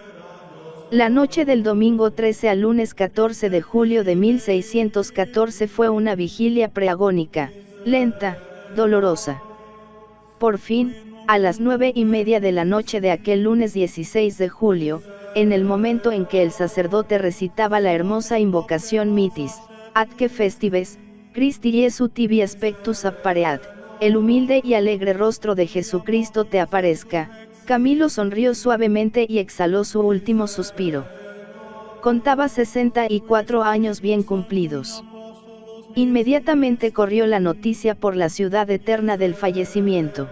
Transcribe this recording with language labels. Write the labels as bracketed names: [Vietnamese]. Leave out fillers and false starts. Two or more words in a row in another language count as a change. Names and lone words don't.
[Spanish] La noche del domingo 13 al lunes 14 de julio de 1614 fue una vigilia preagónica, lenta, dolorosa. Por fin, a las 9:30 de la noche de aquel lunes 16 de julio, en el momento en que el sacerdote recitaba la hermosa invocación [Latin] Mitis, atque festives, Christi Jesu tibi aspectus appareat, [Spanish] el humilde y alegre rostro de Jesucristo te aparezca, Camilo sonrió suavemente y exhaló su último suspiro. Contaba 64 años bien cumplidos. Inmediatamente corrió la noticia por la ciudad eterna del fallecimiento.